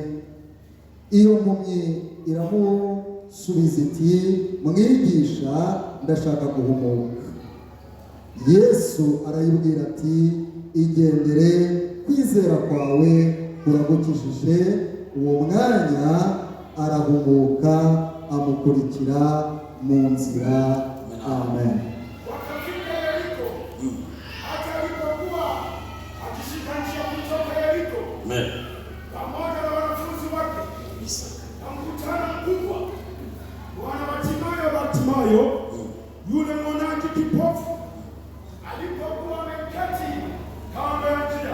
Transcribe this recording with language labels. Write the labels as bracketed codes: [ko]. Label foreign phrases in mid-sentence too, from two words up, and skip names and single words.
[rn] Iyo mpumyi iramusubiza iti, mwigisha, ndashaka guhumuka. Yesu arayibwira ati, igendere, kwizera kwawe kuragukijije. Uwo mwanya arahumuka, amukurikira mu nzira. Amen. [sw] Wakafika Yeriko, hata alipokuwa akishika njia kutoka Yeriko, pamoja na wanafunzi wake na mkutano mkubwa, mwana wa Bartimayo, yule mwonaji kipofu, alipokuwa ameketi kando ya njia.